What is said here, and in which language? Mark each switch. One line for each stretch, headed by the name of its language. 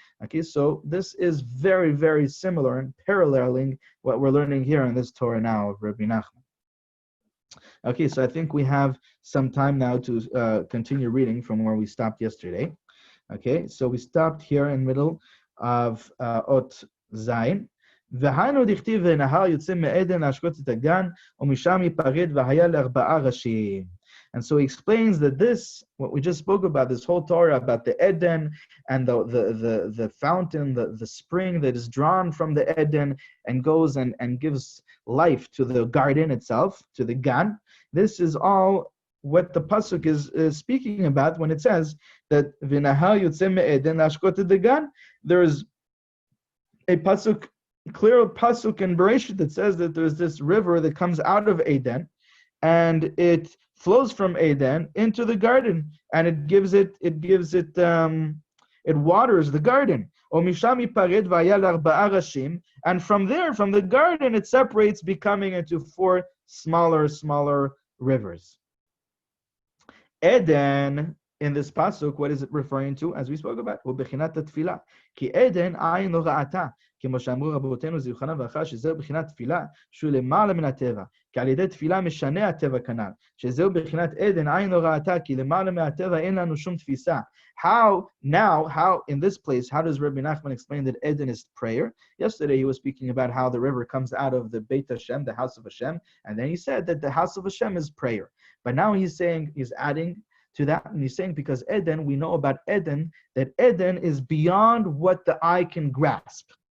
English: Okay, so this is very, very similar and paralleling what we're learning here in this Torah now of Rabbi Nachman. Okay, so I think we have some time now to continue reading from where we stopped yesterday. Okay, so we stopped here in the middle of Ot Zayin.
Hebrew: והיינו דכתיב ונהר יוצא מעדן להשקות את הגן ומשם ייפרד והיה לארבעה ראשים.
English: And so he explains that this, what we just spoke about, this whole Torah about the Eden and the fountain, the spring that is drawn from the Eden and goes and gives life to the garden itself, to the Gan. This is all what the pasuk is speaking about when it says that
Hebrew: v'nahar yotzeh me'eden lashkot et hagan.
English: There is a pasuk, clear pasuk in Bereshit that says that there's this river that comes out of Eden, and it flows from Eden into the garden, and it waters the garden. And from there, from the garden, it separates, becoming into four smaller rivers. Eden, in this pasuk, what is it referring to? As we spoke about,
Hebrew: ובחינת התפילה. כי עדן עין לא ראתה, כמו שאמרו רבותינו זיכרונם לברכה, שזהו בחינת תפילה, שהוא למעלה מן הטבע. כי על ידי תפילה משנה הטבע כנ"ל, שזהו בחינת עדן עין לא ראתה, כי למעלה מהטבע אין לנו שום תפיסה.
English: How in this place, how does Rabbi Nachman explain that Eden is prayer? Yesterday he was speaking about how the river comes out of the Beit Hashem, the house of Hashem, and then he said that the house of Hashem is prayer. But now he's adding to that, and he's saying, because Eden, we know about Eden, that Eden is beyond what the eye can grasp.